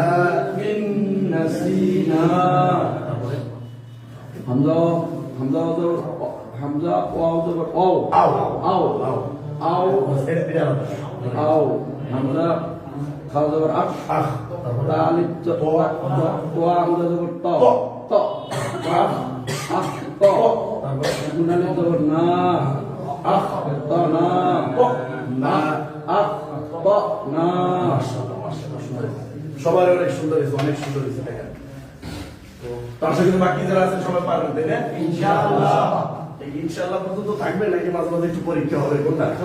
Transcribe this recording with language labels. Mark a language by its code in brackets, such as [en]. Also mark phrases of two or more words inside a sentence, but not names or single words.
[bn] ইন নাসিনা হামজা হামজা জবর হামজা ওয়াও জবর আও আও আও আও আও এটা এটা আও হামজা খা জবর আক আহ আলিফ জবর তো হামজা জবর ত ত আক আক ত তারপরে নুন আলিফ জবর না আক ত না না আক ত না সবার অনেক সুন্দর হয়েছে অনেক সুন্দর হয়েছে দেখেন তো আশা করি বাকি যারা আছেন সবাই পারবেন তাই না ইনশাআল্লাহ এই ইনশাআল্লাহ পর্যন্ত থাকবে নাকি মাঝে মাঝে একটু পরীক্ষা হবে কোনটা